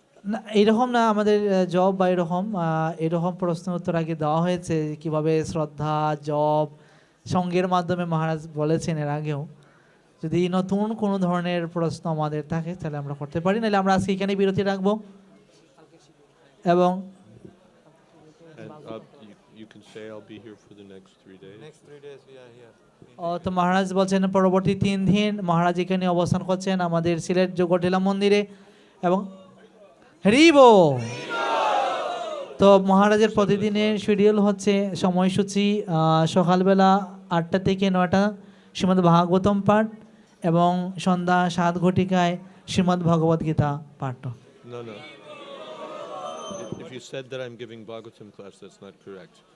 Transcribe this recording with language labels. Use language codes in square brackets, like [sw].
[bn] না এরকম না, আমাদের জব বা এরকম প্রশ্ন উত্তর আগে দেওয়া হয়েছে কিভাবে শ্রদ্ধা জব সঙ্গের মাধ্যমে মহারাজ বলেছেন এর আগেও। যদি নতুন কোনো ধরনের প্রশ্ন আমাদের থাকে তাহলে আমরা করতে পারি, নাহলে আমরা আজকে এখানে বিরতি রাখবো। এবং [en] And you can say I'll be here for the next 3 days. Next 3 days we are here. [bn] তো মহারাজ বলছেন পরবর্তী 3 দিন মহারাজ এখানে অবস্থান করছেন আমাদের সিলেট জগটেলা মন্দিরে। এবং হরিবো, তো মহারাজের প্রতিদিনের শিডিউল হচ্ছে সময়সূচি সকালবেলা 8টা থেকে 9টা শ্রীমদ্ ভাগবতম পাঠ এবং সন্ধ্যা 7 ঘটিকায় শ্রীমদ্ ভগবদ গীতা পাঠ। [en] No. If you said that I'm giving Bhagavatam class, that's not correct.